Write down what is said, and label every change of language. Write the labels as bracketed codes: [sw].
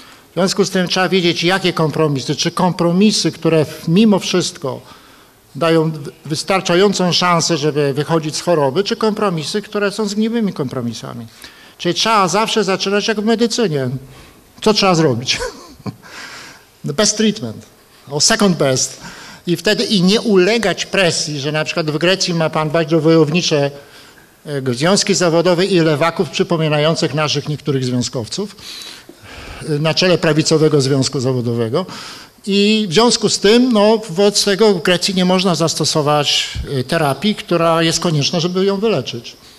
[pl] W związku z tym trzeba wiedzieć, jakie kompromisy, czy kompromisy, które mimo wszystko dają wystarczającą szansę, żeby wychodzić z choroby, czy kompromisy, które są zgniłymi kompromisami. Czyli trzeba zawsze zaczynać jak w medycynie. Co trzeba zrobić? [en] The best treatment, or second best. [pl] I wtedy nie ulegać presji, że na przykład w Grecji ma pan bardzo wojownicze związki zawodowe i lewaków przypominających naszych niektórych związkowców na czele prawicowego związku zawodowego. I w związku z tym, no, wobec tego w Grecji nie można zastosować terapii, która jest konieczna, żeby ją wyleczyć.